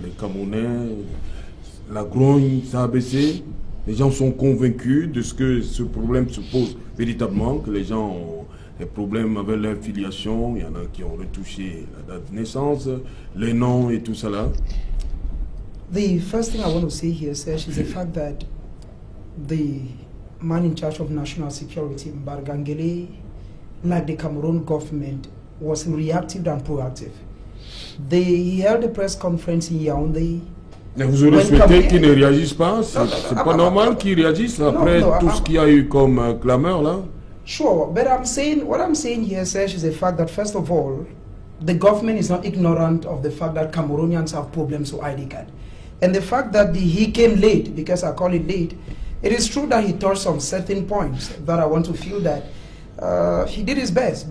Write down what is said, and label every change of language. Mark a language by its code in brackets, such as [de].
[fr] Les Camerounais, la grogne, ça a baissé? Les gens sont convaincus de ce que ce problème se pose véritablement, que les gens ont des problèmes avec leur filiation, il y en a qui ont retouché la date de naissance, les noms et tout ça là. [en] The first thing I want to say here, Serge, is the fact that the man in charge of national security, Mbargangele, like the Cameroon government, was reactive than proactive. He held a press conference in Yaoundé. [fr] Mais vous aurez souhaité qu'ils ne réagissent pas? C'est pas normal qu'ils réagissent après tout ce qu'il y a eu comme clameur là? [en] Sure, but what I'm saying here, Serge, is the fact that first of all, the government is not ignorant of the fact that Cameroonians have problems with ID card. And the fact that he came late, because I call it late, it is true that he touched on certain points that I want to feel that he did his best.